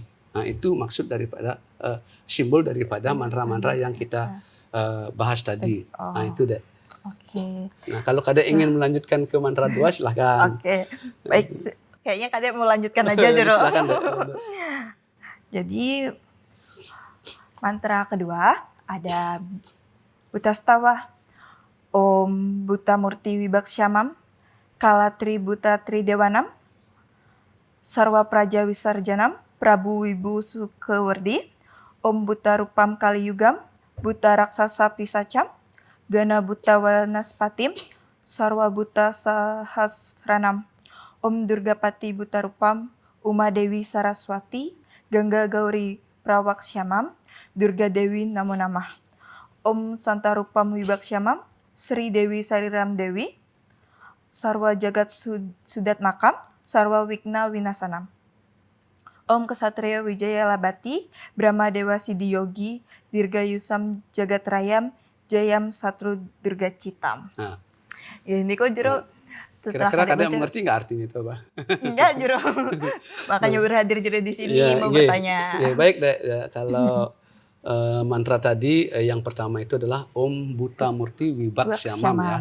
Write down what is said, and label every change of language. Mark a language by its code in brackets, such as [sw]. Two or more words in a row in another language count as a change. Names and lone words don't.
[id] Nah, itu maksud daripada simbol daripada mantra-mantra yang kita bahas tadi. Nah, itu deh. Oke. Nah, kalau Kadek ingin melanjutkan ke mantra 2 silahkan. Oke. Baik, kayaknya Kadek mau lanjutkan aja Jero. Silakan deh. Jadi mantra kedua ada Butastawa [sa] Om Buta Murti Wibaksyamam Kalatri Buta Tridewanam Sarwa Praja Wisarjanam Prabu Wibu Sukewardi Om Buta Rupam Kaliyugam Buta Raksasa Pisacam Gana Buta Wanaspatim Sarwa Buta Sahasranam Om Durgapati Buta Rupam Uma Dewi Saraswati Gangga Gauri Prawaksyamam Durga Dewi Namo Namah Om Santarupam Wibaksyamam Sri Dewi Sariram Dewi, Sarwa Jagat Sudat Makam, Sarwa Wigna Winasanam. Om Kesatria Wijaya Labati, Brahma Dewa Siddhiyogi, Dirga Yusam Jagat Rayam, Jayam Satru Durga Citam. [id] Nah, Ya ini kok jero kira-kira kalian mengerti nggak artinya itu apa? Enggak jero. Makanya berhadir jero di sini Ya, mau iya. bertanya. Ya, baik deh. Ya, kalau mantra tadi yang pertama itu adalah [sa] Om Buddha Murti Wibaksyamam [id] ya.